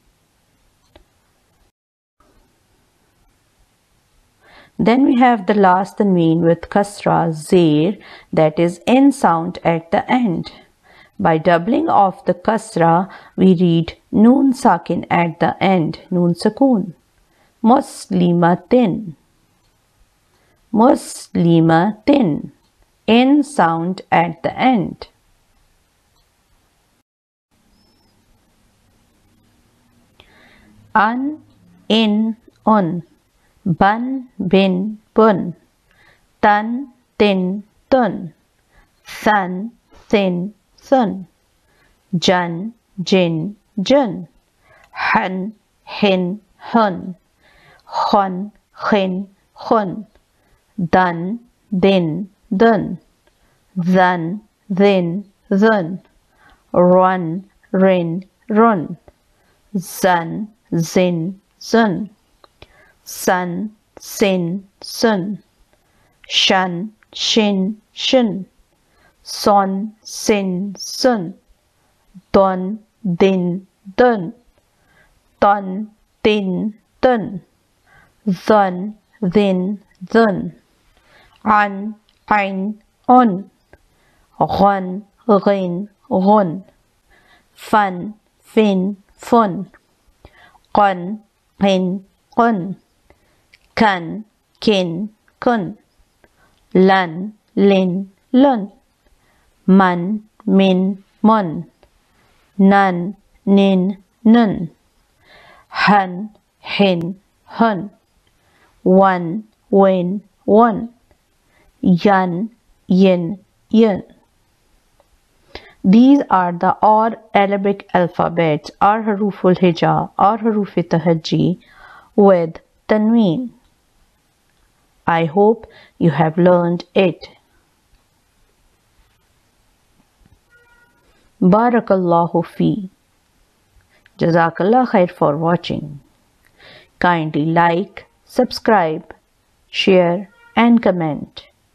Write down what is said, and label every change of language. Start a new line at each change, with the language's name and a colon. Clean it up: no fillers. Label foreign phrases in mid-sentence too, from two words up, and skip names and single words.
English: Then we have the last tanween with kasra, zair, that is N sound at the end. By doubling of the kasra, we read
Arabic: نون ساكن
English: at the end,
Arabic: نون سكون. مسلماتٍ مسلماتٍ.
English: N sound at the end.
Arabic: اً اٍ اٌ. بً بٍ بٌ تً تٍ تٌ. ثً ثٍ ثٌ جً جٍ جٌ. حً حٍ حٌ خً خٍ خٌ. دً دٍ دٌ ذً ذٍ ذٌ. رً رٍ رٌ. زً زٍ زٌ. سً سٍ سٌ. شً شٍ شٌ. صً صٍ صٌ. ضً ضٍ ضٌ. طً طٍ طٌ. ظً ظٍ ظٌ. عً عٍ عٌ غً غٍ غٌ. فً فٍ فٌ. قً قٍ قٌ. كً كٍ كٌ. لً لٍ لٌ مً مٍ مٌ. نً نٍ نٌ. هً هٍ هٌ. وً وٍ وٌ. يً يٍ يٍ.
English: These are the odd Arabic alphabets or
Arabic: حروف الهجاء
English: or
Arabic: حروف التهجي
English: with tanween. I hope you have learned it.
Arabic: بارك الله في. جزاك الله خير
English: for watching. Kindly like, subscribe, share and comment.